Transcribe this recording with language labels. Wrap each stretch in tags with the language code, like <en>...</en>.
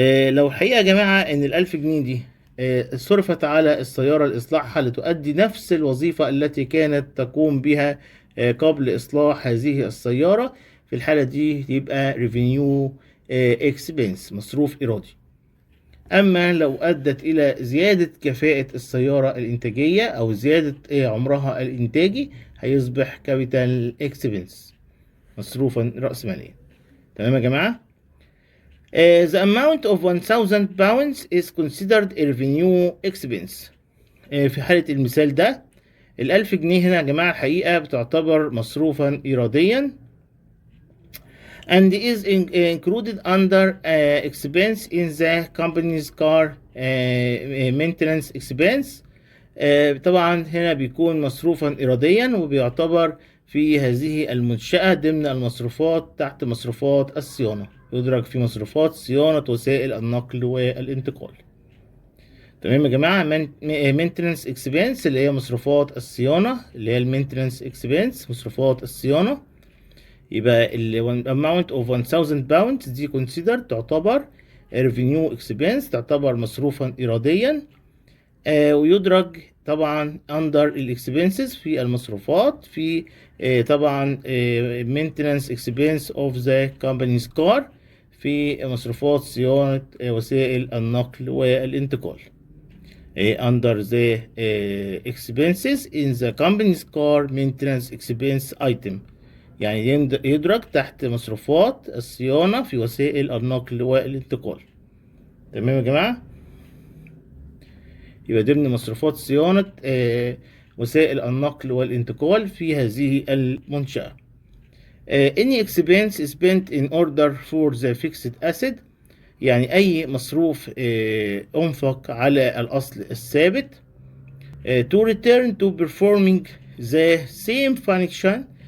<ar>لو الحقيقة يا جماعة إن ال1000 جنيه دي صرفت على السيارة لإصلاحها لتؤدي نفس الوظيفة التي كانت تقوم بها قبل إصلاح هذه السيارة، في الحالة دي يبقى revenue expense مصروف إيرادي. أما لو أدت إلى زيادة كفاءة السيارة الإنتاجية أو زيادة عمرها الإنتاجي هيصبح capital expense مصروفا رأسماليا. تمام يا جماعة؟</ar> <en>The amount of 1000 pounds is considered a revenue expense.</en> <ar>في حالة المثال ده ال1000 جنيه هنا يا جماعة الحقيقة بتعتبر مصروفا إيراديا</ar> <en>and is included under expense in the company's car maintenance expense.</en> <ar>طبعا هنا بيكون مصروفا إيراديا وبيعتبر في هذه المنشأة ضمن المصروفات تحت مصروفات الصيانة. يدرج في مصروفات صيانة وسائل النقل والانتقال. تمام يا جماعة؟ maintenance expense اللي هي مصروفات الصيانة اللي هي maintenance expense مصروفات الصيانة. يبقى ال</ar> <en>amount of 1000 pounds</en> <ar>دي considered تعتبر revenue expense تعتبر مصروفا إيراديا ويدرج طبعا under ال expenses في المصروفات في طبعا</ar> <en>maintenance expense of the company's car</en> <ar>في مصروفات صيانة وسائل النقل والانتقال.</ar> <en>under the expenses in the company's car maintenance expense item</en> <ar>يعني يدرج تحت مصروفات الصيانة في وسائل النقل والانتقال. تمام يا جماعة؟ يبقى ضمن مصروفات صيانة وسائل النقل والانتقال في هذه المنشأة.</ar> <en>Any expense spent in order for the fixed asset</en> <ar>يعني أي مصروف أنفق على الأصل الثابت</ar> <en>to return to performing the same function.</en>